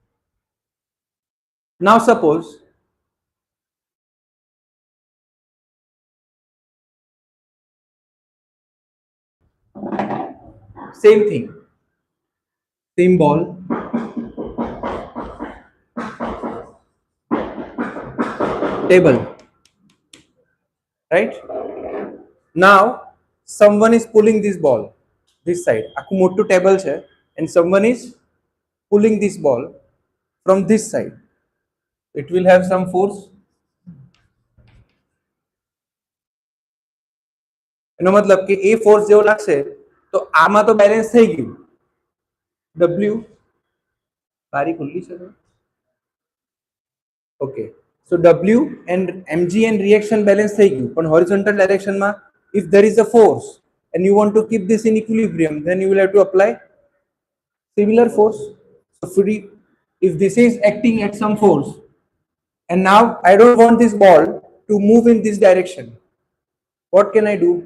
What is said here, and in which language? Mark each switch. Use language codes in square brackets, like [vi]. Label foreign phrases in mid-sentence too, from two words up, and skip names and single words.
[en] Now suppose same thing, same ball, table, right? Now someone is pulling this ball this side, [gu] આખું મોટું ટેબલ છે, [en] and someone is pulling this ball from this side. It will have some force. [gu] એનો મતલબ કે એ ફોર્સ જેવો લાગશે તો આમાં તો બેલેન્સ થઈ ગયું. W બારી ખુલ્લી છે. ઓકે, [en] so W and mg and reaction balance [gu] થઈ ગયું, [en] પણ horizontal direction માં if there is a force and you want to keep this in equilibrium, then you will have to apply similar force. So if this is acting at some force and now I don't want this ball to move in this direction, what can I do?